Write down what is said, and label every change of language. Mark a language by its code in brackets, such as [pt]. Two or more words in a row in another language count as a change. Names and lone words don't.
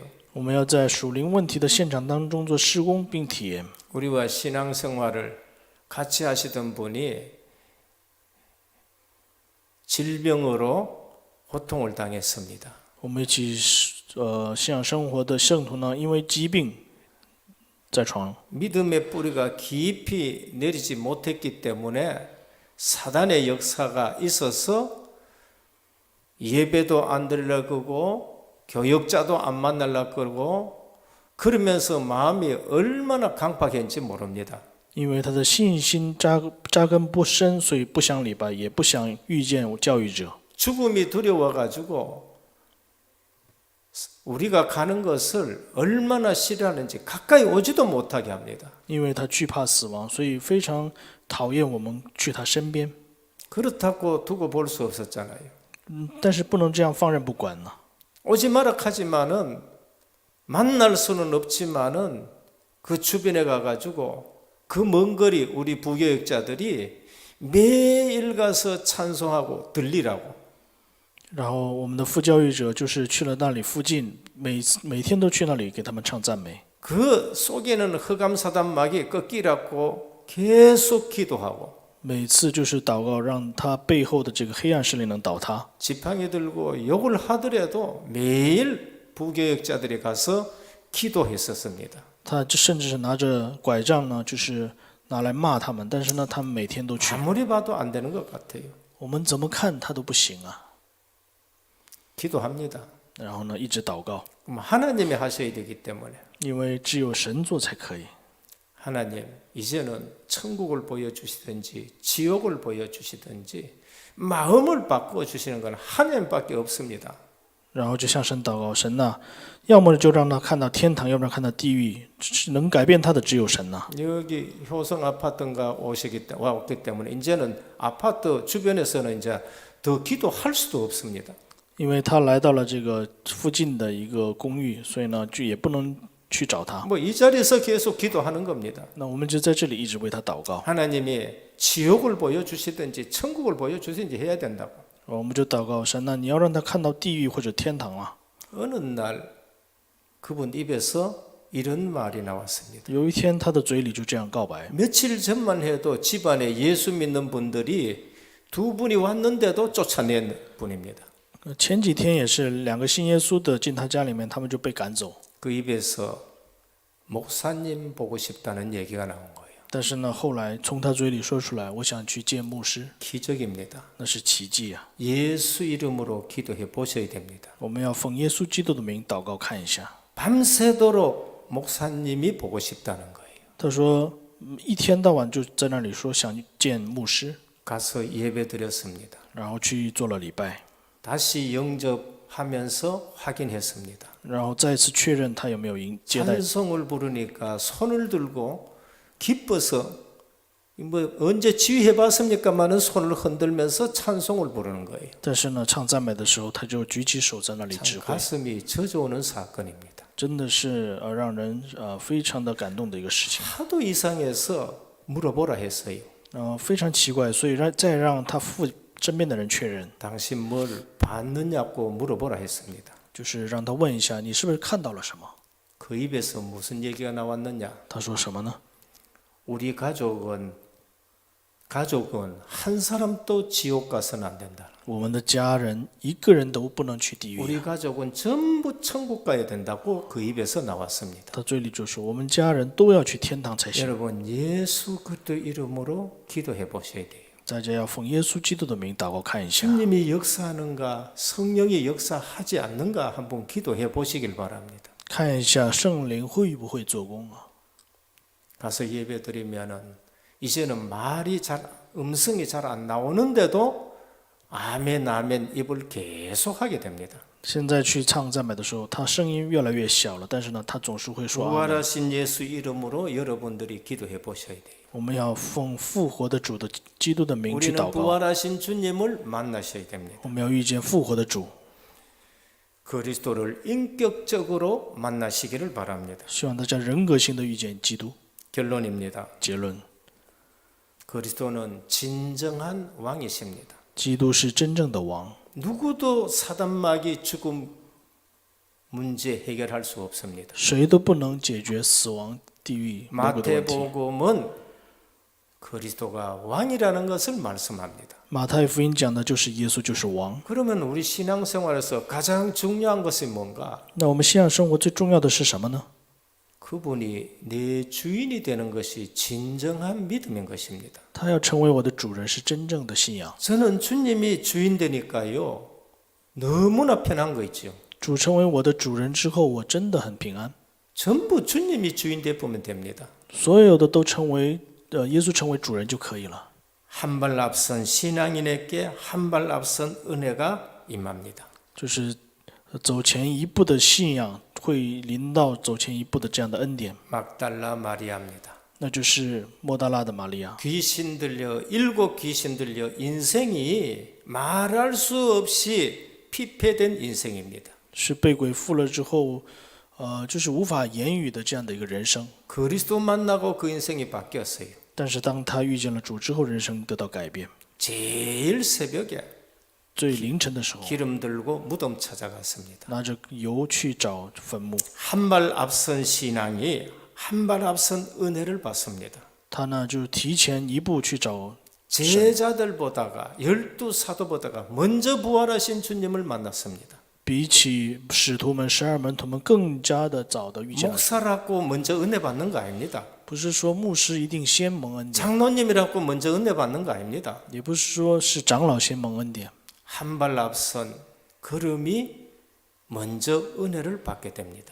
[zh] 我们要在属灵问题的现场当中做施工并体验。 [ko] 우리와 신앙생활을 같이 하시던 분이 질병으로 고통을 당했습니다. [zh] 我们一起信仰生活的圣徒呢，因为疾病在床， [ko] 믿음의 뿌리가 깊이 내리지 못했기 때문에 사단의 역사가 있어서 예배도 안 드리려고 그러고 교역자도 안 만나려고 그러고 그러면서 마음이 얼마나 강팍했는지 모릅니다. [zh] 因为他的信心扎根不深，所以不想礼拜，也不想遇见教育者。 [ko] 죽음이 두려워가지고 우리가 가는 것을 얼마나 싫어하는지 가까이 오지도 못하게 합니다. [zh] 因为他惧怕死亡，所以非常讨厌我们去他身边。 [ko] 그렇다고 두고 볼 수 없었잖아요. [zh] 但是不能这样放任不管呢。 [ko] 오지 마라 하지만은 만날 수는 없지만은 그 주변에 가가지고 그 먼 거리 우리 부교역자들이 매일 가서 찬송하고 들리라고. [zh] 然后我们的副教育者就是去了那里附近，每天都去那里给他们唱赞美。 [ko] 그 속에는 흑암사단막이 꺾이라고 계속 기도하고 [zh] 每次就是祷告，让他背后的这个黑暗势力能倒塌。 [ko] 지팡이 들고 욕을 하더라도 매일 부교역자들이 가서 기도했었습니다. [zh] 他甚至是拿着拐杖呢，就是拿来骂他们，但是呢，他们每天都去。 [ko] 아무리 봐도 안 되는 것 같아요. [zh] 我们怎么看他都不行啊。 [ko] 기도합니다. [zh] 然后呢，一直祷告， [ko] 그럼 하나님이 하셔야 되기 때문에 [zh] 因为只有神做才可以。 [ko] 하나님 이제는 천국을 보여주시든지 지옥을 보여주시든지 마음을 바꾸어 주시는 건 하나님밖에 없습니다. [zh] 然后就向神祷告，神呐、要么就让他看到天堂，要不然看到地狱，能改变他的只有神呐、 [ko] 여기 효성 아파트인가 왔기 때문에 이제는 아파트 주변에서는 이제 더 기도할 수도 없습니다. [zh] 因为他来到了这个附近的一个公寓，所以呢，就也不能去找他。 [ko] 뭐 이 자리에서 계속 기도하는 겁니다. [zh] 那我们就在这里一直为他祷告， [ko] 하나님이 지옥을 보여주시든지 천국을 보여주시든지 해야 된다고. [zh] 我们就祷告神呐、你要让他看到地狱或者天堂啊。 [ko] 어느 날 그분 입에서 이런 말이 나왔습니다. [zh] 有一天，他的嘴里就这样告白。 [ko] 며칠 전만 해도 집안에 예수 믿는 분들이 두 분이 왔는데도 쫓아낸 분입니다. [zh] 前几天也是两个信耶稣的进他家里面，他们就被赶走。 [ko] 그 입에서 목사님 보고 싶다는 얘기가 나온 거예요. [zh] 但是呢，后来从他嘴里说出来，我想去见牧师， [ko] 기적입니다. [zh] 那是奇迹啊！ [ko] 예수 이름으로 기도해 보셔야 됩니다. [zh] 我们要奉耶稣基督的名祷告看一下。 [ko] 밤새도록 목사님이 보고 싶다는 거예요. [zh] 他说，一天到晚就在那里说想见牧师， [ko] 가서 예배 드렸습니다. [zh] 然后去做了礼拜， [ko] 다시 영접하면서 확인했습니다. [zh] 然后再次确认他有没有接待。 [ko] 찬송을 부르니까 손을 들고 기뻐서 뭐 언제 지휘해봤습니까마는 손을 흔들면서 찬송을 부르는 거예요. [zh] 但是呢，唱赞美的时候，他就举起手在那里指 [ko] 참 [zh] 挥， [ko] 가슴이 젖어오는 사건입니다. [zh] 真的是让人非常的感动的一个事情。 [ko] 하도 이상해서 물어보라 했어요. [zh] 非常奇怪，所以再让他身边的人确认， [ko] 당신 뭘 봤느냐고 물어보라 했습니다. [zh] 就是让他问一下你是不是看到了什么。 [ko] 그 입에서 무슨 얘기가 나왔느냐? [zh] 他说什么呢？ [ko] 우리 가족은 한 사람도 지옥 가서는 안 된다. [zh] 我们的家人一个人都不能去地狱。 [ko] 우리 가족은 전부 천국 가야 된다고 그 입에서 나왔습니다. [zh] 他嘴里就说我们家人都要去天堂才行。 [ko] 여러분 예수 그리스도 이름으로 기도해 보셔야 돼요. [zh] 大家要奉耶稣基督的名祷告看一下， [ko] 주님이 역사하는가 성령이 역사하지 않는가 한번 기도해 보시길 바랍니다. [zh] 看一下圣灵会不会做工啊？ [ko] 가서 예배 드리면은 이제는 음성이 잘 안 나오는데도 아멘 아멘 입을 계속 하게 됩니다. [zh] 现在去唱赞美的时候，他声音越来越小了，但是呢，他总是会说阿门。 [ko] 부활하신 예수 이름으로 여러분들이 기도해 보셔야 돼요. [zh] 我们要奉复活的主的基督的名去 [ko] 우리는 [zh] 祷告， [ko] 부활하신 주님을 만나셔야 됩니다. [zh] 我们要遇见复活的主， [ko] 그리스도를 인격적으로 만나시기를 바랍니다. [zh] 希望大家人格性的遇见基督。 [ko] 결론입니다. [zh] 结论： [ko] 그리스도는 진정한 왕이십니다. [zh] 基督是真正的王， [ko] 누구도 사단마귀 죽음 문제 해결할 수 없습니다. [zh] 谁都不能解决死亡、地狱、魔鬼的问题。 [ko] 마태복음은 그리스도가 왕이라는 것을 말씀합니다. [zh] 马太福音讲的就是耶稣就是王。 [ko] 그러면 우리 신앙생활에서 가장 중요한 것이 뭔가? [zh] 那我们信仰生活最重要的是什么呢？ [ko] 그분이 내 주인이 되는 것이 진정한 믿음인 것입니다. [zh] 他要成为我的主人，是真正的信仰。 [ko] 저는 주님이 주인 되니까요. 너무나 편한 거 있죠. [zh] 主成为我的主人之后，我真的很平安。 [ko] 전부 주님이 주인 되면 됩니다. [zh] 所有的都成为耶稣成为主人就可以了。 [ko] 한 발 앞선 신앙인에게 한 발 앞선 은혜가 임합니다. [zh] 就是走前一步的信仰会临到走前一步的这样的恩典。 [ko] 막달라 마리아입니다. [zh] 那就是莫大拉的玛利亚。 [ko] 귀신 들려 일곱 귀신 들려 인생이 말할 수 없이 피폐된 인생입니다. [zh] 是被鬼附了之后，就是无法言语的这样的一个人生。 [ko] 그리스도 만나고 그 인생이 바뀌었어요. [zh] 但是当他遇见了主之后，人生得到改变。 [ko] 제일 새벽에 [zh] 最凌晨的时候， [ko] 기름 들고 무덤 찾아갔습니다. [zh] 拿着油去找坟墓。 [ko] 한 발 앞선 신앙이 한 발 앞선 은혜를 받습니다. [zh] 他呢就提前一步去找， [ko] 제자들보다가 12사도보다가 먼저 부활하신 주님을 만났습니다. [zh] 比起使徒们、12门徒们更加的早的遇见了。 [ko] 목사라고 먼저 은혜 받는 거 아닙니다. [zh] 不是说牧师一定先蒙恩典， [ko] 장로님이라고 먼저 은혜 받는 거 아닙니다. [zh] 也不是说是长老先蒙恩典， [ko] 한 발 앞선 걸음이 먼저 은혜를 받게 됩니다.